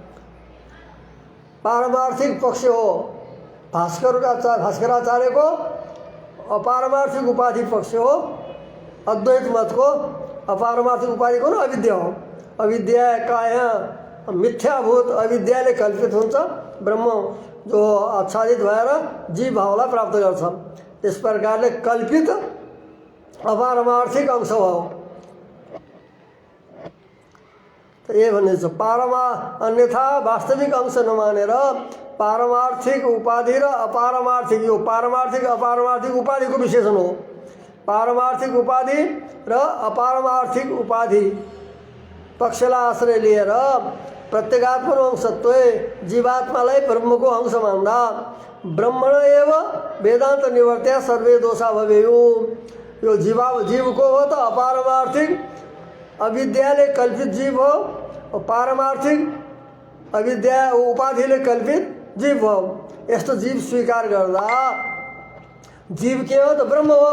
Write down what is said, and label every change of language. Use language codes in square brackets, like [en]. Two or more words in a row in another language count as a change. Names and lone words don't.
[ne] पारमार्थिक पक्ष हो भास्कराचार्यको, अपारमार्थिक उपाधि पक्ष हो अद्वैत मतको। अपारमार्थिक उपाधि को अविद्या हो। अविद्या का यहाँ मिथ्याभूत अविद्याले कल्पित हुन्छ ब्रह्म जो आच्छादित भएर जीव भावलाई प्राप्त गर्छ। [hi] इस प्रकारले [ne] कल्पित अपारमार्थिक अंश हो। [hi] तो ये [ne] भन्ने छ अन्यथा वास्तविक अंश नमानेर पारमार्थिक उपाधि र अपारमार्थिक, यो पारमार्थिक अपारमार्थिक उपाधिको विशेषण हो। पारमार्थिक उपाधि र अपारमार्थिक उपाधि पक्षलाई आश्रय लिएर प्रत्येगात्मक अंशत्व जीवात्मालाई ब्रह्मको अंश मान्दा [sa] ब्रह्मण एव वेदान्त निवर्त्या सर्वे दोषा भवेयु। [ne] यो जीवको हो त अपारमार्थिक अविद्याले कल्पित जीव हो, और पारमार्थिक अविद्या उपाधिले कल्पित जीव हो। यस्तो जीव स्वीकार गर्दा जीव के हो त ब्रह्म हो।